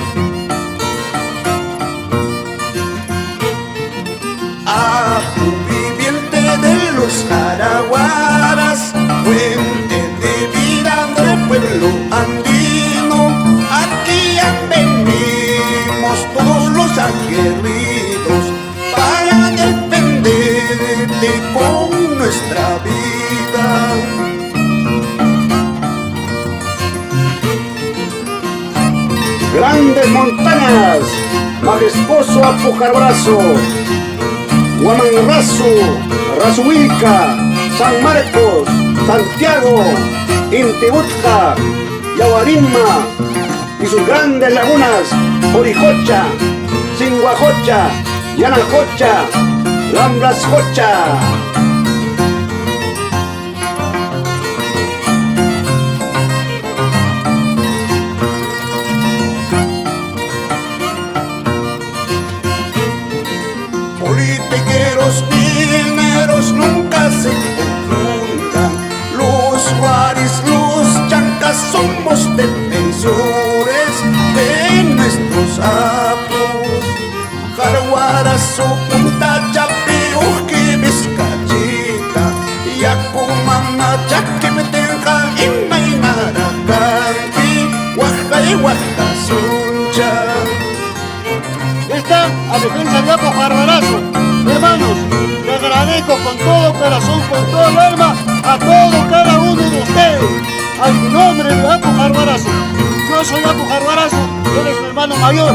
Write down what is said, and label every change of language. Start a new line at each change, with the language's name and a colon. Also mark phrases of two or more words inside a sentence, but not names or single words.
Spanish: Apu viviente de los Jarhuaras, fuente de vida del pueblo andino, aquí han venimos todos los aguerridos para defenderte con nuestra vida. Grandes montañas, majestuoso Apu Jarhuarazo, Guamanrazo, Razuilca, San Marcos, Santiago, Intibucá, Yaguarimma y sus grandes lagunas, Orijocha, Singuajocha, Yanajocha, Lamblasjocha. Politiqueros, mineros nunca se confundan. Los guaris, los chancas somos defensores de nuestros apos. Jarguarazo, Punta Chapi, Uji, Vizcachita, Yacumama, Chaquimetenja, Imaynara, Canqui, Huaja y Huacasuncha. Está a defensa de Apo Jarguarazo. Hermanos, le agradezco con todo corazón, con todo el alma, a todo cada uno de ustedes. Al nombre de Apo Jarguarazo. Yo soy Apo Jarguarazo, él es mi hermano mayor.